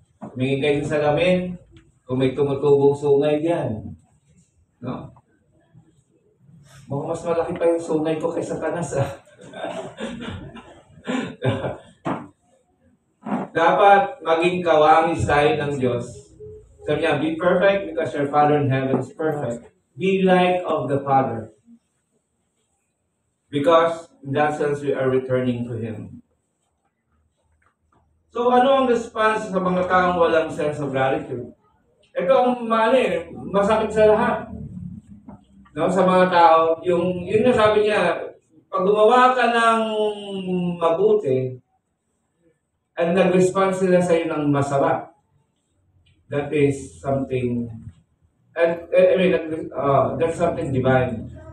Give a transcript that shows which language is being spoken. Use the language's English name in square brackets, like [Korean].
[Filipino] Tumingin kayo sa salamin, kung may tumutubong sungay diyan. No? Mas malaki pa yung sungay ko kaysa Satanas. Dapat maging kawangis tayo ng Diyos. Sabi niya, [English] be perfect because your Father in heaven is perfect. Be like of the Father. Because in that sense, we are returning to Him. [Filipino] So ano ang response sa mga taong walang [English] sense of gratitude? [Filipino] Ito ang masakit sa lahat. No, sa mga tao, yun na sabi niya, pag gumawa ka ng mabuti, at nag-respond sila sa iyo ng masama, [English] that is something, that's something divine.